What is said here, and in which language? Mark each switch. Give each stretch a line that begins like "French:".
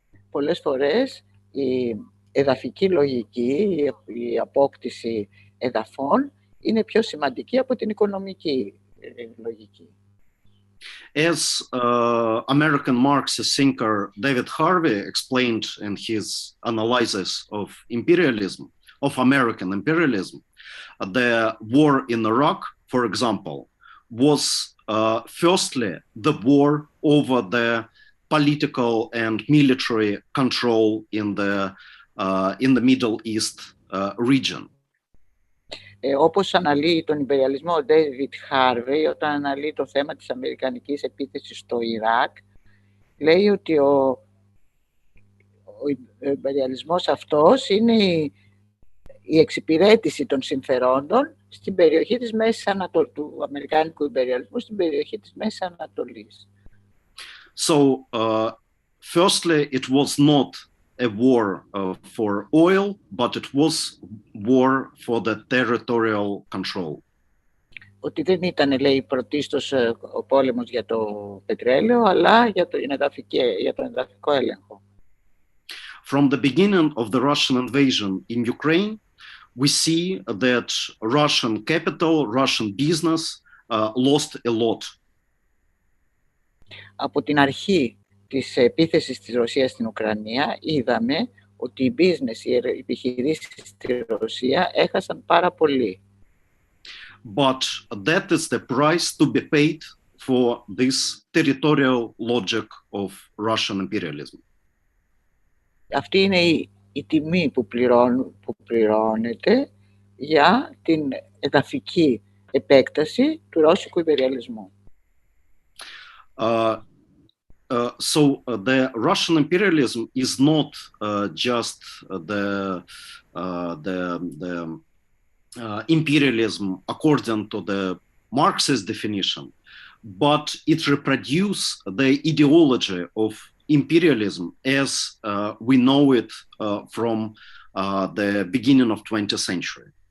Greek: Πολλές φορές η εδαφική λογική, η απόκτηση εδαφών είναι πιο σημαντική από την οικονομική λογική.
English: As American Marxist thinker David Harvey explained in his analysis of imperialism, of American imperialism, the war in Iraq, for example, was firstly the war over the political and military control in the Middle East region.
Greek: Όπως αναλύει τον ιμπεριαλισμό ο David Harvey, όταν αναλύει το θέμα της αμερικανικής επίθεσης στο Ιράκ, λέει ότι ο ιμπεριαλισμός αυτός είναι η εξυπηρέτηση των συμφερόντων στην περιοχή της Μέσης Ανατολής, του αμερικάνικου ιμπεριαλισμού στην περιοχή της Μέσης Ανατολής.
English: So, firstly, it was not a war for oil, but it was war for the territorial control.
Greek: Ότι δεν ήταν, λέει, πρωτίστως ο πόλεμος για το πετρέλαιο, αλλά για τον εδαφικό έλεγχο.
English: From the beginning of the Russian invasion in Ukraine, we see that Russian capital, Russian business lost a lot.
Greek: Από την αρχή της επίθεσης της Ρωσίας στην Ουκρανία, είδαμε ότι οι business, οι επιχειρήσεις στη Ρωσία έχασαν πάρα πολύ.
English: But that is the price to be paid for this territorial logic of Russian imperialism.
Greek: Αυτή είναι η τιμή που πληρώνεται για την εδαφική επέκταση του ρώσικου ιμπεριαλισμού.
English: So the Russian imperialism is not just the imperialism according to the Marxist definition, but it reproduces the ideology of imperialism as we know it from the beginning of 20th century.